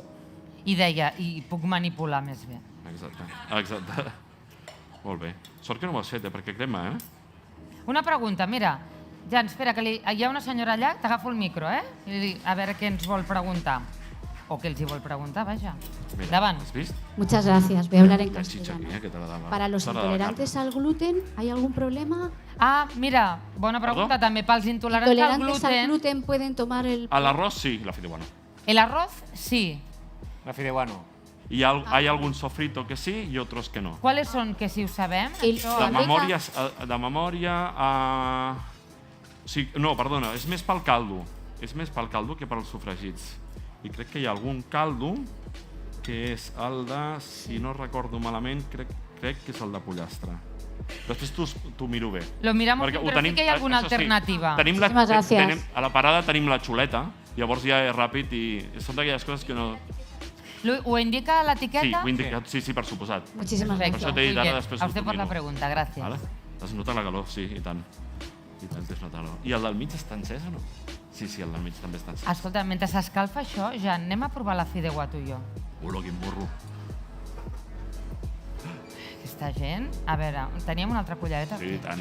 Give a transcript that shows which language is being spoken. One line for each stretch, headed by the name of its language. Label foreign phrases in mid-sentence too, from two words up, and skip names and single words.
Catalan: I deia, i puc manipular més bé. Exacte. Molt bé. Sort que no ho has fet, perquè crema, Una pregunta, mira. Jan, espera, que hi ha una senyora allà, t'agafo el micro, A veure què ens vol preguntar. O què els hi vol preguntar, vaja. Mira, Davant. has vist?
Spanish: Muchas gracias. Voy a hablar en La chicha castellano. aquí, que te la daba. Para los intolerantes al gluten, ¿hay algún problema?
Catalan: Ah, mira, bona pregunta Perdó? també. Pels intolerants al
Spanish: ¿Intolerantes al gluten, gluten pueden tomar el...
Catalan: A l'arròs sí, la fideuana.
Spanish: el arroz sí.
Catalan: La fideuano.
Spanish: Y hay algún sofrito que sí y otros que no.
Catalan: ¿Cuáles són, que si ho sabem? El- Això- De memòria... Sí, no, perdona, és més pel caldo. És més pel caldo que pels sofregits. I crec que hi ha algun caldo que és el de, si no recordo malament, crec que és el de pollastre. Després t'ho miro bé.
Spanish: Lo miramos
Catalan: Perquè
Spanish: bien,
Catalan: ho però sí que hi ha alguna això sí, alternativa. Tenim Moltíssimes gràcies. a la parada tenim la xuleta, llavors ja és ràpid i són d'aquelles coses que no... Ho indica Sí, l'etiqueta? ho he indicat, sí, per suposat.
Spanish: Muchísimas Perfecto.
Catalan: Per això
Spanish: gracias.
Catalan: t'he dit
Spanish: Muy
Catalan: ara,
Spanish: bien.
Catalan: després
Spanish: A
Catalan: us
Spanish: usted
Catalan: ho
Spanish: por la
Catalan: miro.
Spanish: pregunta, gracias.
Catalan: Vale? Es nota la calor, sí, i tant. I tant es nota la calor. I el del mig està encès o no? Sí, el del mig també està encès. Escolta, mentre s'escalfa això, ja anem a provar la fideuà tu i jo. Olo, quin burro. Aquesta gent... A veure, teníem una altra cullereta? Sí, i tant.